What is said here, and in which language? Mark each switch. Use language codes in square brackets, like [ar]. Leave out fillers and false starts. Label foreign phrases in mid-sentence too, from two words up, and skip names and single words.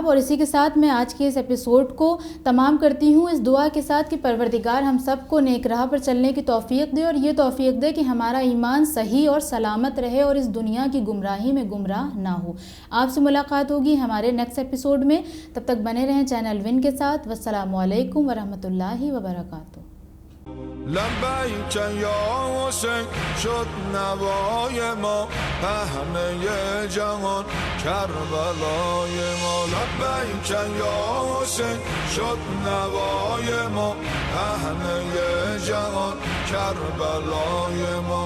[ur] اور اسی کے ساتھ میں آج کے اس ایپیسوڈ کو تمام کرتی ہوں اس دعا کے ساتھ کہ پروردگار ہم سب کو نیک راہ پر چلنے کی توفیق دے, اور یہ توفیق دے کہ ہمارا ایمان صحیح اور سلامت رہے اور اس دنیا کی گمراہی میں گمراہ نہ ہو. آپ سے ملاقات ہوگی ہمارے [en] next episode [ur] میں, تب تک بنے رہیں چینل ون کے ساتھ. [ar] والسلام علیکم ورحمۃ اللہ وبرکاتہ. لبیک یا حسین [fa] شد نوای ما پهنه جهان کربلای ما. [ar] لبیک یا حسین [fa] شد نوای ما پهنه جهان کربلای ما.